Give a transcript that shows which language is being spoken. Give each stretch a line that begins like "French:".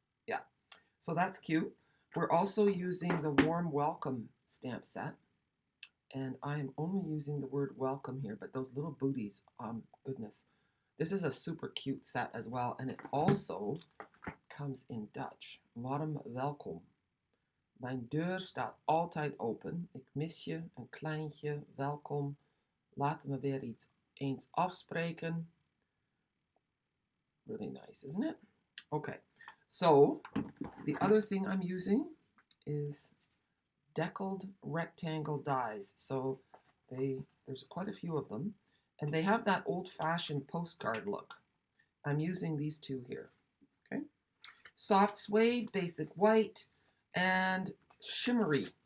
English: Yeah, so that's cute. We're also using the Warm Welcome stamp set. And I'm only using the word welcome here, but those little booties, goodness. This is a super cute set as well. And it also comes in Dutch.
Dutch: Warm welkom. Mijn deur staat altijd open. Ik mis je, een kleintje, welkom. Laten we weer eens afspreken.
English: Really nice, isn't it? Okay, so the other thing I'm using is deckled rectangle dies. So there's quite a few of them, and they have that old-fashioned postcard look. I'm using these two here. Okay, soft suede, basic white, and shimmery.